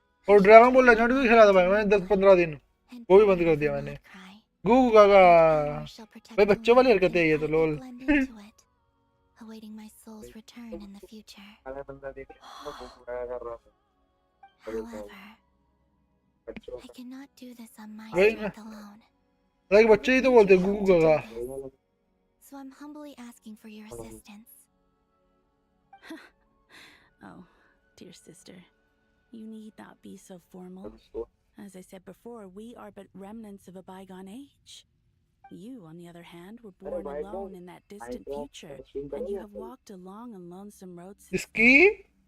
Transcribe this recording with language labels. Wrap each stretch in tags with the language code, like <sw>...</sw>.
<hi>और dragon ball legend भी खेला था भाई मैंने 10-15 दिन, वो भी बंद कर दिया मैंने। गूगू गागा भाई, बच्चों वाली हरकतें है ये तो लोल।</hi> <en>Awaiting my soul's return in the future. However, I cannot do this on my strength alone.</en> <hi>Like बच्चे ही तो बोलते हैं Goo Goo Gaga.</hi> <en>So I'm humbly asking for your assistance. Oh, dear sister, you need not be so formal. As I said before, we are but remnants of a bygone age. You, on the other hand, were born alone in that distant future, and you have walked a long and lonesome road since then.</en>